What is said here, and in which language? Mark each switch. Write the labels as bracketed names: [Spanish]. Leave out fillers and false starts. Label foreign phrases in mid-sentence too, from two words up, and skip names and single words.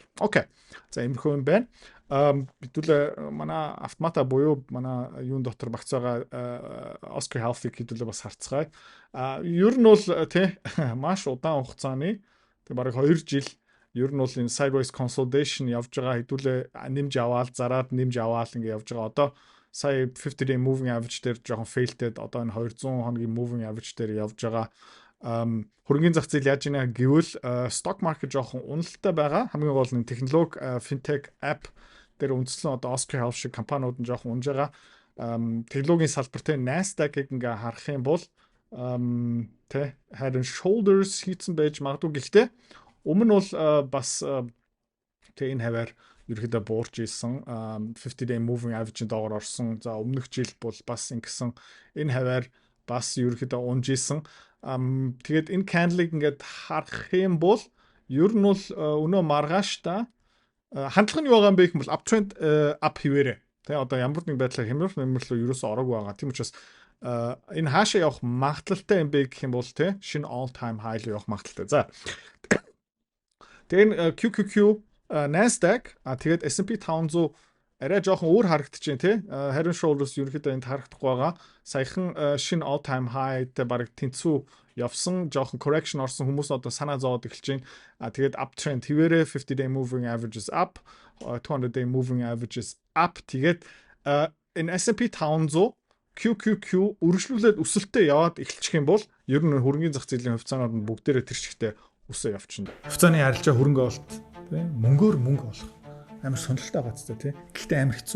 [Mongolian] Окей. За иймэрхүү юм байна. Хэдүүлээ манай автомата буюу манай юун дотор багц байгаа Oscar Health-ийг хэдүүлээ бас харцгаая. Ер нь бол тий маш удаан хугацааны тий бараг 2 жил ер нь бол энэ [English] sideways consolidation [Mongolian] явж байгаа хэдүүлээ нэмж аваад зараад нэмж аваад ингэ явж байгаа. Одоо сая [English] 50-day moving average [Mongolian] дээр жоохон failed-ed одоо энэ 200 хоногийн [English] moving average [Mongolian] дээр явж байгаа. Хөрөнгөний зах зээл яаж ийна гэвэл [English] stock market [Mongolian] жоохон уналттай байгаа. Хамгийн гол нь технологи [English] fintech app [Mongolian] дээр үндэслэн одоо Oscar Health шиг компаниуд нь жоохон унж байгаа. Технологийн салбарт Nasdaq-ыг ингээ харах юм бол [English] Head and Shoulders [Mongolian] хийсэн байж магадгүй. Гэхдээ өмнө нь бол бас энэ хаваар ерөөдөө буурч ийсэн [English] 50-day moving average- [Mongolian] ийн доогоор орсон. За өмнөх жил бол бас ингэсэн энэ хаваар бас ерөөдөө унж ийсэн. Тэгээд энэ candle-ыг ингээд харах юм бол ер нь бол өнөө маргааш та хандлага нь юу байгаа юм бэ гэх юм бол [English] uptrend up [Mongolian] хийвэрэ. Тэгээ одоо ямар нэг байдлаар хэмнэлөө ерөөсөө ороогүй байгаа. Тийм учраас энэ хаашаа явах магадлалтай юм бэ гэх юм бол тий шинэ [English] all time high [Mongolian] руу явах магадлалтай. За тэгээ QQQ Nasdaq тэгээд S&P 500 арай жоохон өөр харагдчихээн тий [English] Head and Shoulders [Mongolian] ерөнхийдөө энд харагдахгүй байгаа. Саяхан шинэ [English] all time high [Mongolian] дээр бараг тэнцүү явсан жоохон correction орсон хүмүүс одоо санаа зовоод эхэлж байна. Тэгээд uptrend хэвээрээ [English] 50-day moving averages up, 200-day moving averages up. [Mongolian] Тэгээд энэ S&P 500 QQQ үргэлжлүүлээд өсөлтөд яваад эхэлчих юм бол ер нь хөрөнгөний зах зээлийн хувьцаанууд нь бүгдээрээ тэр чигтээ өсөө явчихна. Хувьцааны арилжаа хөрөнгө оолт тий мөнгөөр мөнгө олох амар сонирхолтой байцтай тий. Гэхдээ амар хэцүү.